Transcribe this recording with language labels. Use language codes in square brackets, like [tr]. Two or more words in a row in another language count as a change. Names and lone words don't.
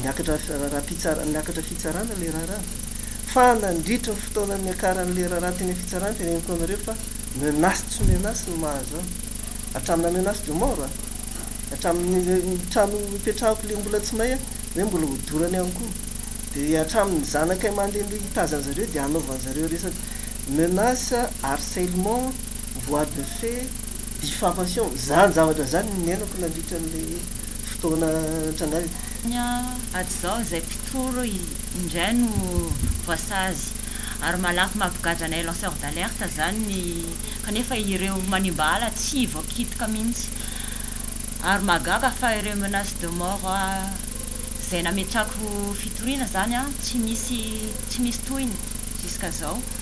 [mg] niakatra fitsarana le raharaha fa nandritra ny fotoana miakaran'le raharaha teny fitsarana teny amiko anareo fa menasy tsy menasy no mahazo hatramina menasy de mort hatramin'ny trano mipetrahako le mbola tsy may hoe mbola hodorany ihany koa dia hatramin'ny zanakay mandeha hitazany zareo dia anaovan'ny zareo resaka [fr] menace harcèlement voie de fait diffamation [mg] zany zavatra zany niainako nandritra n'le fotoana trangavy aty zao izay mpitoro indray no voasazy ary malaky mampigadranay [fr] lanceur d'alerte [mg] zany kanefa ireo manimba ala tsy voakitika mihitsy ary magaga fa ireo [fr] menace de mort [mg] zay nametrako fitoriana zany tsy misy tohiny jusqu'à zao